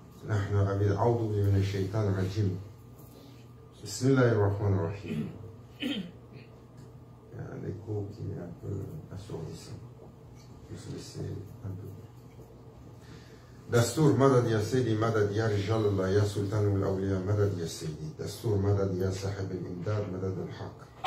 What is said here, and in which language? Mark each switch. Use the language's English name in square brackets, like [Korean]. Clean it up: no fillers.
[Arabic] نحن عبيد أعوذ من الشيطان الرجيم. بسم الله الرحمن الرحيم. [French] Il y a un écho qui est un peu assourdissant. Je vais laisser un peu. [Arabic] دستور مدد يا سيدي مدد يا رجال الله يا سلطان الأولياء مدد يا سيدي دستور مدد يا صاحب الإمداد مدد الحق.